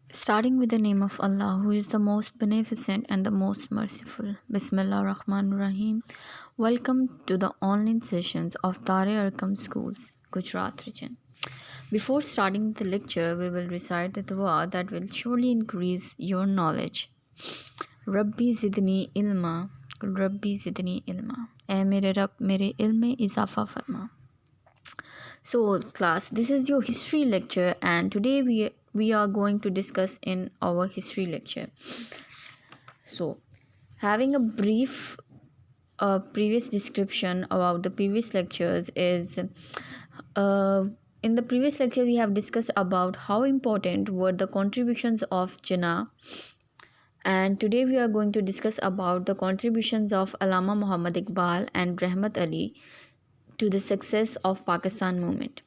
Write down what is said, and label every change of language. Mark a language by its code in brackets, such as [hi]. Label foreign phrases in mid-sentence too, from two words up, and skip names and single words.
[en] Starting with the name of Allah, who is the most beneficent and the most merciful. [ar] بسم الله الرحمن الرحيم. [en] Welcome to the online sessions of Tare Arkam Schools, Gujarat region. Before starting the lecture, we will recite the dua that will surely increase your knowledge. [ar] رب زدني علما، رب زدني علما. [ur] اے میرے رب میرے علم میں اضافہ فرما. [en] So class, this is your history lecture and today we are going to discuss in our history lecture. So having a brief previous description about the previous lectures is in the previous lecture we have discussed about how important were the contributions of Jinnah, and today we are going to discuss about the contributions of Allama Muhammad Iqbal and Rahmat Ali to the success of Pakistan movement.